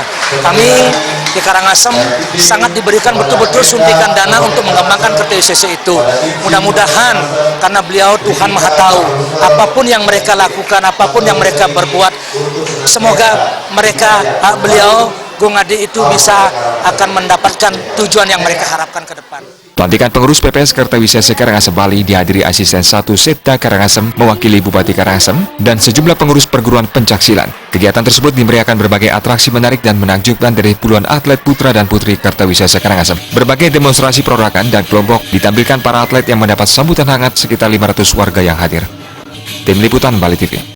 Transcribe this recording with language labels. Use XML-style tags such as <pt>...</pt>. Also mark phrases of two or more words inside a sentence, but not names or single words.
<id>Kami di Karangasem sangat diberikan betul-betul suntikan dana untuk mengembangkan Kertawisesa itu. Mudah-mudahan karena beliau Tuhan Maha Tahu, apapun yang mereka lakukan, apapun yang mereka berbuat, semoga beliau Gung Adi itu bisa akan mendapatkan tujuan yang mereka harapkan ke depan. Pelantikan pengurus PPS Kertawisesa Karangasem Bali dihadiri Asisten 1 Setda Karangasem mewakili Bupati Karangasem dan sejumlah pengurus perguruan pencaksilat. Kegiatan tersebut dimeriahkan berbagai atraksi menarik dan menakjubkan dari puluhan atlet putra dan putri Kertawisesa Karangasem. Berbagai demonstrasi perorakan dan kelompok ditampilkan para atlet yang mendapat sambutan hangat sekitar 500 warga yang hadir. Tim Liputan Bali TV.</id>